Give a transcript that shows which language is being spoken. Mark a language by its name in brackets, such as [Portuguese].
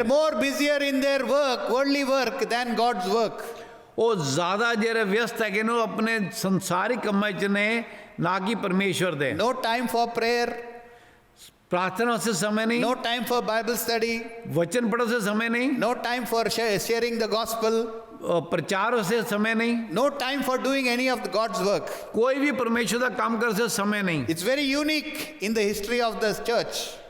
[English] They are more busier in their work, worldly work, than God's work. [Punjabi] ਉਹ ਜ਼ਿਆਦਾ ਜਿਹੜੇ ਵਿਅਸਤ ਹੈਗੇ ਨੇ ਉਹ ਆਪਣੇ ਸੰਸਾਰਿਕ ਕੰਮਾਂ 'ਚ ਨੇ ਨਾ ਕਿ ਪਰਮੇਸ਼ਵਰ ਦੇ। [English] No time for prayer. [Hindi] प्रार्थना से समय नहीं। [English] No time for Bible study. [Hindi] वचन पढ़ो से समय नहीं। [English] No time for sharing the gospel. [Hindi] प्रचार से समय नहीं। [English] No time for doing any of God's work. [Hindi] कोई भी परमेश्वर का काम कर से समय नहीं। [English] It's very unique in the history of the church.